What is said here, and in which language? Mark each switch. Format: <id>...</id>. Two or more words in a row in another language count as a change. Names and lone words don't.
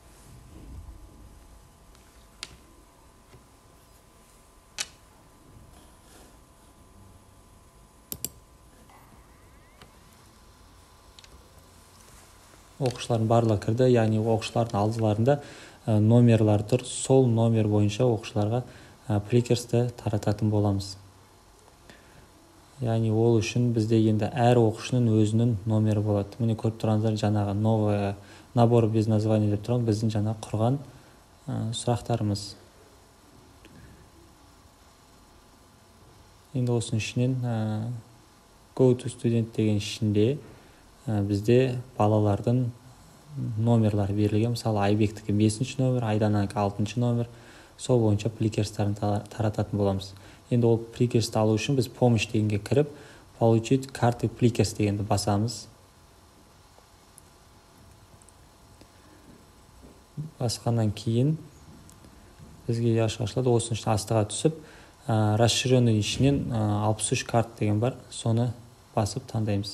<kk>Оқушылардың барлығы кірді, яғни оқушылардың алдыларында номерлар тұр. Сол номер бойынша оқушыларға пликерсті тарататын боламыз. Яғни ол үшін бізде енді әр оқушының өзінің номері болады. Міне көріп тұрғандар жаңағы</kk> <ru>новый набор без названия</ru> <kk>деп тұрған біздің жаңа құрған сұрақтарымыз. Енді осының ішінен</kk> <en>go to student</en> <kk>деген ішінде бізде балалардың номерлары берілген. Мысалы Айбектікі 5-ші номер, Айдананікі 6-ші номер. Сол бойынша пликерстарын тарататын боламыз. Енді ол пликерсті алу үшін біз помощь дегенге кіріп,</kk> <ru>получить карты</ru> <kk>пликерс дегенді басамыз. Басқаннан кейін бізге ашылады. Осының ішіне астыға түсіп, расширенный ішінен 63 карт деген бар. Соны басып таңдаймыз.</kk>